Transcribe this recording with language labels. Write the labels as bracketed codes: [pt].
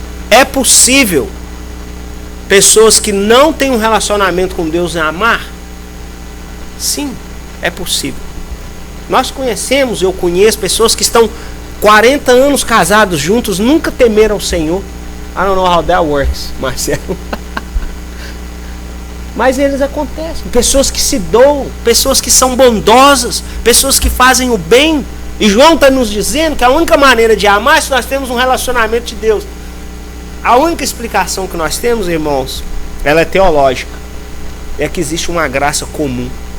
[pt] É possível pessoas que não têm um relacionamento com Deus em amar? Sim, é possível. Nós conhecemos, eu conheço pessoas que estão 40 anos casados juntos, nunca temeram o Senhor. [en] I don't know how that works, Marcelo. [pt] Mas eles acontecem. Pessoas que se doam, pessoas que são bondosas, pessoas que fazem o bem. E João está nos dizendo que a única maneira de amar é se nós temos um relacionamento de Deus. A única explicação que nós temos, irmãos, ela é teológica. É que existe uma graça comum.